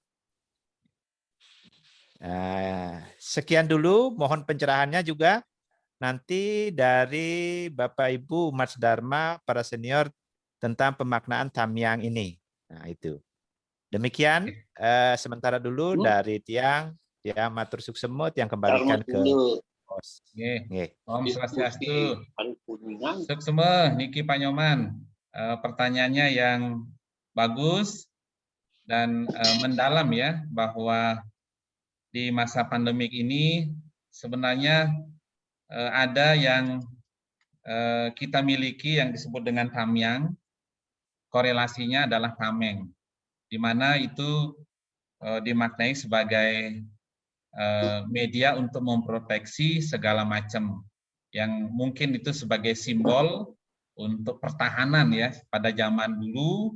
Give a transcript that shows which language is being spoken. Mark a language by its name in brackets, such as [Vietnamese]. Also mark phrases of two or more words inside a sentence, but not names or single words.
[Indonesian] Sekian dulu, mohon pencerahannya juga nanti dari Bapak Ibu Mas Dharma, para senior tentang pemaknaan Tamiang ini. Nah, itu. Demikian sementara dulu dari [Balinese] Tiang matur suksemo, [Indonesian] Tiang kembalikan ke host. [Sanskrit] Om Swastiastu. [Balinese] Suksemo niki Pak Nyoman. [Indonesian] Pertanyaannya yang bagus dan mendalam ya, bahwa di masa pandemik ini sebenarnya ada yang kita miliki yang disebut dengan Tamiang, korelasinya adalah Tameng, di mana itu dimaknai sebagai media untuk memproteksi segala macam yang mungkin itu sebagai simbol untuk pertahanan ya pada zaman dulu.